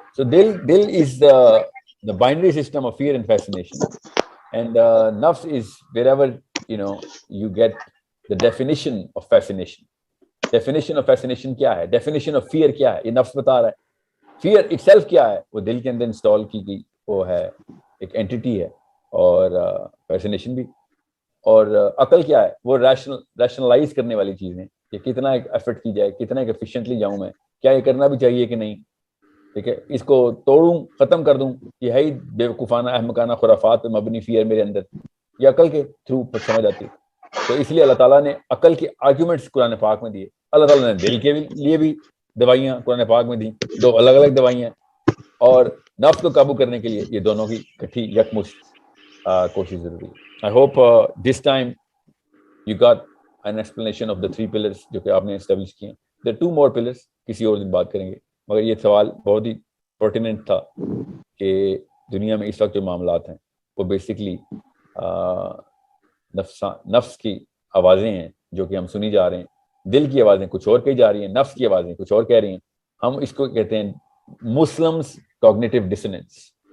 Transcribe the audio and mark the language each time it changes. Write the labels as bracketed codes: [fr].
[en] So dil is the binary system of fear and fascination, and nafs is wherever you get the definition of fascination. Definition of fascination [ur] کیا ہے, [en] definition of fear [ur] کیا ہے, یہ نفس بتا رہا ہے. [en] fear itself [ur] کیا ہے, وہ دل کے اندر انسٹال کی گئی وہ ہے, ایک اینٹیٹی ہے, اور fascination بھی. اور عقل کیا ہے, وہ ریشنلائز کرنے والی چیزیں, کہ کتنا ایک ایفرٹ کی جائے, کتنا ایک ایفیشینٹلی جاؤں میں, کیا یہ کرنا بھی چاہیے کہ نہیں. ٹھیک ہے, اس کو توڑوں, ختم کر دوں, یہ ہے ہی بیوقوفانہ احمقانہ خرافات پہ مبنی فیئر میرے اندر, یہ عقل کے تھرو سمجھ آتی ہے. تو اس لیے اللہ تعالیٰ نے عقل کے آرگیومنٹس قرآن پاک میں دیے. اللہ تعالیٰ نے دل کے لیے بھی دوائیاں قرآن پاک میں دیں, 2 الگ الگ دوائیاں, اور نفس کو قابو کرنے کے لیے یہ دونوں کی کٹھی یکمشت کوشش ضروری ہے. [en] I hope this time you got an explanation of the 3 pillars [ur] جو کہ آپ نے اسٹیبلش کیے. [en] There are 2 more pillars, [ur] کسی اور دن بات کریں گے, مگر یہ سوال بہت ہی پرٹیننٹ تھا کہ دنیا میں اس وقت جو معاملات ہیں وہ بیسکلی نفس کی آوازیں ہیں جو کہ ہم سنی جا رہے ہیں. دل کی آوازیں کچھ اور کہی جا رہی ہیں, نفس کی آوازیں کچھ اور کہہ رہی ہیں. ہم اس کو کہتے ہیں مسلمس کوگنیٹو ڈسوننس.